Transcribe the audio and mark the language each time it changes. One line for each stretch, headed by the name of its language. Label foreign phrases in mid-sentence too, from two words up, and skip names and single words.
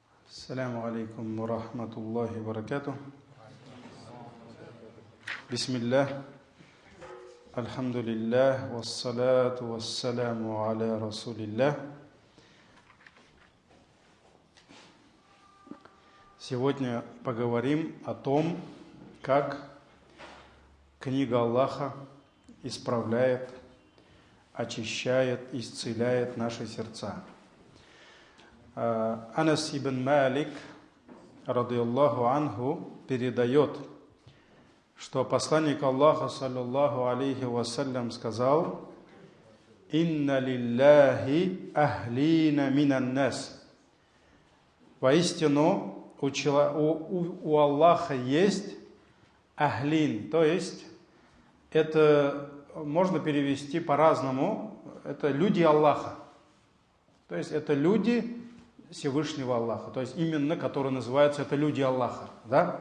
Arabic: السلام عليكم ورحمة الله وبركاته. بسم الله الحمد لله. والصلاة والسلام على رسول الله.
Russian: Сегодня поговорим о том, как книга Аллаха исправляет, очищает, исцеляет наши сердца.
Arabic: Анас ибн Малик, رضي الله عنه,
Russian: передает, что посланник Аллаха,
Arabic: صلى الله عليه وسلم,
Russian: сказал:
Arabic: «إن لله أهلين من الناس».
Russian: Воистину, у Аллаха есть ахлин, то есть это можно перевести по-разному, это люди Аллаха, то есть это люди Всевышнего Аллаха, то есть именно, которые называются, это люди Аллаха, да?